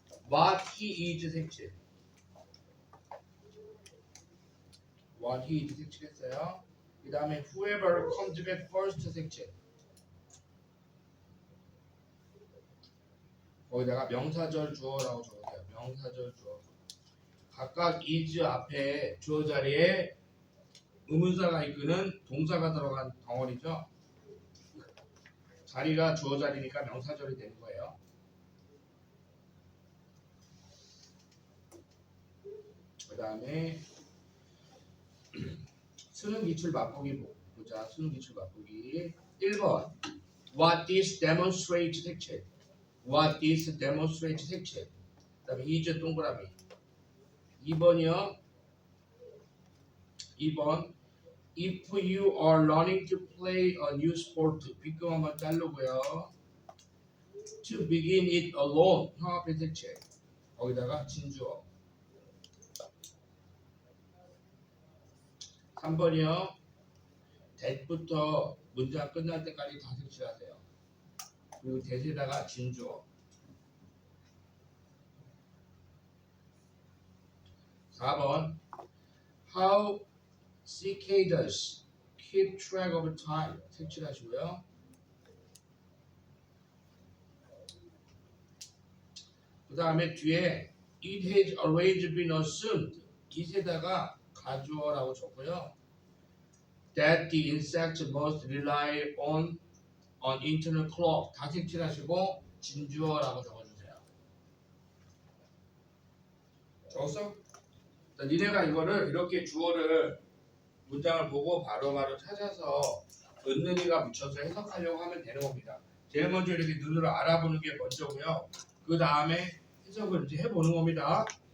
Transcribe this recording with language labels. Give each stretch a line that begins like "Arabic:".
English: what he is 색칠 what he is
Korean: 색칠했어요. 그 다음에
English: whoever comes back first
Korean: 색칠 거기다가 명사절 주어라고 적으세요. 명사절 주어 각각 is 앞에 주어 자리에 의문사가 이끄는 동사가 들어간 덩어리죠. 자리가 주어 자리니까 명사절이 되는 거예요. 그 다음에 수능 기출 맛보기 보자. 수능 기출 맛보기 1번
English: What this demonstrates
Korean: 색칠 What this demonstrates 색칠 그 다음에 is 동그라미 2번이요.
English: 2번 If you are learning to play a new sport
Korean: B금 한번 자르고요.
English: To begin it alone
Korean: 형합의 색칠 거기다가 진주어 3번이요. that부터 문장 끝날 때까지 다 색칠하세요.
English: 그리고 that에다가 진주어 4번 How cicadas keep track of time
Korean: 색칠하시고요. 그 다음에 뒤에
English: It has always been assumed
Korean: it에다가 가주어라고 적고요.
English: That the insects must rely on an internal clock
Korean: 다 색칠하시고 진주어라고 적어주세요. 적었어? 자, 니네가 이거를 이렇게 주어를 문장을 보고 바로바로 찾아서 은는이가 붙여서 해석하려고 하면 되는 겁니다. 제일 먼저 이렇게 눈으로 알아보는 게 먼저고요. 그 다음에 해석을 이제 해보는 겁니다.